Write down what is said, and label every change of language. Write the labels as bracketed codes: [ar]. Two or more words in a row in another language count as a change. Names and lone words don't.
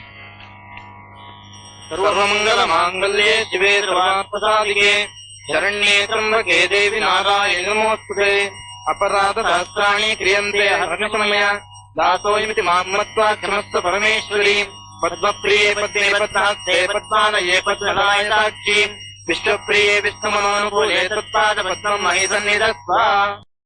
[sa] സർവമംഗളമാംഗല്യേ ശിവേ സർവാർത്ഥസാധികേ ശരണ്യേ ത്രംബകേ ദേവി നാരായണി നമോസ്തുതേ. അപരാധ സഹസ്രാണി ക്രിയന്തെ ഹരണശമയ दासोऽयमिति मां मत्वा क्षमस्व परमेश्वरी पद्मप्रिये पद्मे पद्मास्ते पद्मालये पद्मलायताक्षी विष्णुप्रिये विष्णुमनोनुकूले तत्पादपद्मं महि सन्निधत्स्व